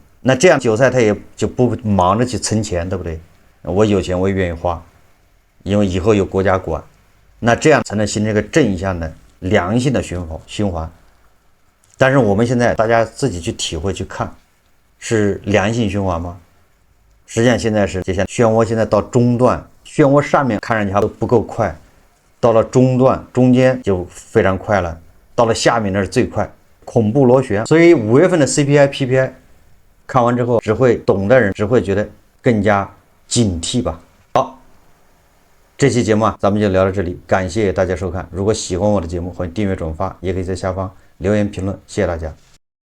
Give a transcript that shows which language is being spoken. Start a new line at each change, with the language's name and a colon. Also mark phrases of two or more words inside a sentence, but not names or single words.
Chinese: 那這樣韭菜他也就不忙着去存錢，對不對？我有錢我也願意花，因為以後有國家管，那這樣才能形成一個正向的良性的循環。但是我們現在大家自己去體會去看，是良性循環嗎？實際上現在是就像漩渦，現在到中段，漩渦上面看上去還不夠快，到了中段中間就非常快了，到了下面那是最快，恐怖螺旋。所以5月份的 CPI、PPI 看完之後，懂的人只會覺得更加警惕吧。好，這期節目咱們就聊到這裡，感謝大家收看。如果喜歡我的節目，歡迎訂閱轉發，也可以在下方留言評論，謝謝大家。